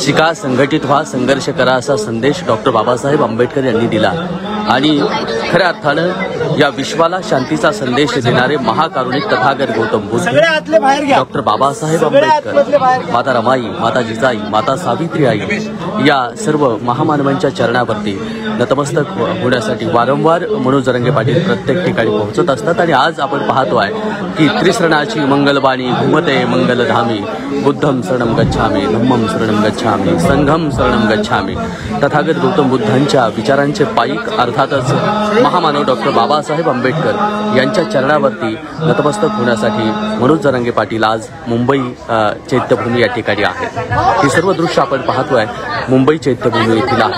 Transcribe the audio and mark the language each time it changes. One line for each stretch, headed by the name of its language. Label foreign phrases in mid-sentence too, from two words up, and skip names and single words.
Marathi: शिका, संघटित व्हा, संघर्ष करा असा संदेश डॉक्टर बाबासाहेब आंबेडकर यांनी दिला आणि खऱ्या अर्थानं या विश्वाला शांतीचा संदेश देणारे महाकारुणिक तथागत गौतम बुद्ध सगळे आतले बाहेर घ्या. डॉक्टर बाबासाहेब आंबेडकर, माता रमाई, माता जिजाई, माता सावित्री आई या सर्व महामानवांच्या चरणावरती नतमस्तक होण्यासाठी वारंवार मनोज जरांगे पाटील प्रत्येक ठिकाणी पोहोचत असतात. आणि आज आपण पाहतोय की त्रिसरणाची मंगलवाणी घुमते मंगलधामी,
Pali: बुद्धम शरणम गच्छामी, धम्मम शरणम गच्छामी, संघम शरणम गच्छामी.
Marathi: तथागत गौतम बुद्धांच्या विचारांचे पायीक अर्थातच महामानव डॉक्टर बाबासाहेब आंबेडकर यांच्या चरणावरती नतमस्तक होण्यासाठी मनोज जरांगे पाटील आज मुंबई चैत्यभूमी या ठिकाणी आहेत. ही सर्व दृश्य आपण पाहतोय मुंबई चैत्यभूमी येथील आहेत.